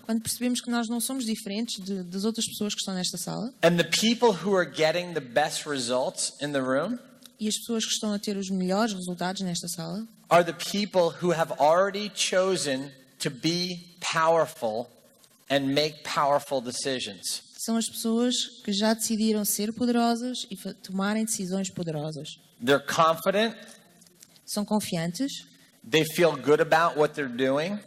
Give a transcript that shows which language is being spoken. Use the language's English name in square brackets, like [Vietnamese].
[Portuguese] Quando percebemos que nós não somos diferentes das outras pessoas que estão nesta sala, [English] and the people who are getting the best results in the room [Portuguese] e as pessoas que estão a ter os melhores resultados nesta sala, [English] are the people who have already chosen to be powerful and make powerful decisions. [Portuguese] são as pessoas que já decidiram ser poderosas e tomarem decisões poderosas. [English] They're confident, [Portuguese] São confiantes, [English] they feel good about what they're doing,